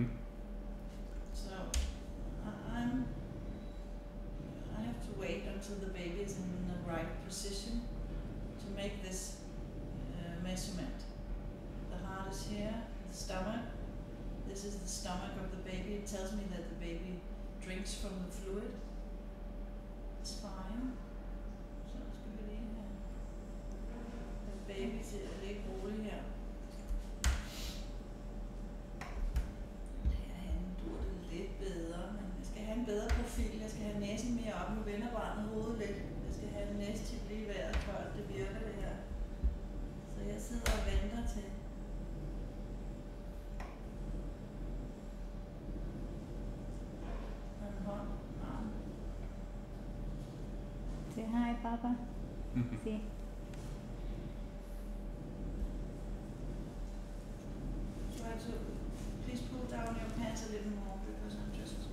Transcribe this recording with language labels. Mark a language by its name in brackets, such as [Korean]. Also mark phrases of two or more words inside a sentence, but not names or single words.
[English] So I have to wait until the baby is in the right position to make this measurement. The heart is here, the stomach. This is the stomach of the baby. It tells me that the baby drinks from the fluid. It's fine. [Danish] Så skal vi lige have baby til at ligge roligt her. Herhen dur det lidt bedre, men jeg skal have en bedre profil. Jeg skal have næsen mere op. Nu vender barnet hovedet lidt. Jeg skal have en næstip lige i vejret, for at det virker det her. Så jeg sidder og venter til. En hånd, arm. [English] Say hi, Papa. See. Try to please pull down your pants a little more because I'm just.